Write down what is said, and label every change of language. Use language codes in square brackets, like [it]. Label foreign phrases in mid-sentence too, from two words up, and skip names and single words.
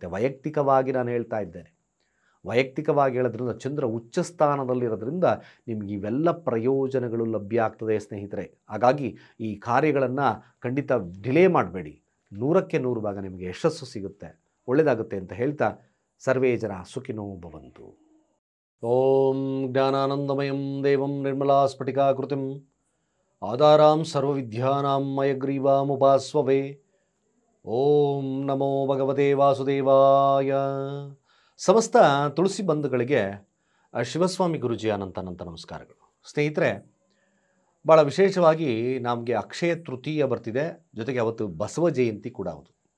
[kn] ವೈಯಕ್ತಿಕವಾಗಿ ನಾನು ಹೇಳ್ತಾ ಇದ್ದೇನೆ, ವೈಯಕ್ತಿಕವಾಗಿ ಹೇಳೋದ್ರಿಂದ ಚಂದ್ರ ಉಚ್ಚ ಸ್ಥಾನದಲ್ಲಿರೋದ್ರಿಂದ ನಿಮಗೆ ಇವೆಲ್ಲ ಪ್ರಯೋಜನಗಳು ಲಭ್ಯ ಆಗ್ತದೆ ಸ್ನೇಹಿತರೆ. ಹಾಗಾಗಿ ಈ ಕಾರ್ಯಗಳನ್ನು ಖಂಡಿತ ಡಿಲೇ ಮಾಡಬೇಡಿ. 100ಕ್ಕೆ 100 ಭಾಗ ನಿಮಗೆ ಯಶಸ್ಸು ಸಿಗುತ್ತೆ, ಒಳ್ಳೆಯದಾಗುತ್ತೆ ಅಂತ ಹೇಳ್ತಾ [sa] ಸರ್ವೇ ಜನ ಸುಖಿನೋ ಭವಂತು. ಓಂ ಜ್ಞಾನಾನಂದಮಯಂ ದೇವಂ ನಿರ್ಮಲಾ ಸ್ಫಟಿಕಾಕೃತಿಂ ಆಧಾರಾಂ ಸರ್ವವಿದ್ಯಾನಾಂ ಮಯಗ್ರೀವಾಮುಪಾಸ್ವವೇ. ಓಂ ನಮೋ ಭಗವತೆ ವಾಸುದೇವಾಯ. [kn] ಸಮಸ್ತ ತುಳಸಿ ಬಂಧುಗಳಿಗೆ ಶಿವಸ್ವಾಮಿ ಗುರುಜಿ ಅನಂತ ನಮಸ್ಕಾರಗಳು. ಸ್ನೇಹಿತರೆ, ಭಾಳ ವಿಶೇಷವಾಗಿ ನಮಗೆ ಅಕ್ಷಯ ತೃತೀಯ ಬರ್ತಿದೆ, ಜೊತೆಗೆ ಅವತ್ತು ಬಸವ ಜಯಂತಿ ಕೂಡ ಹೌದು.